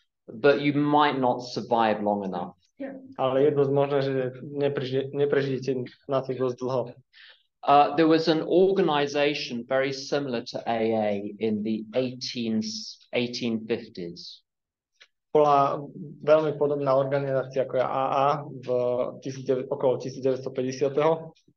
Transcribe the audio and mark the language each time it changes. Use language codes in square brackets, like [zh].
[en] but you might not survive long enough. [sk] ale je dosť možné, že neprežijete na to dosť dlho. [en] There was an organization very similar to AA in the 1850s. [sk] Bola veľmi podobná organizácia ako je AA v okolo 1950.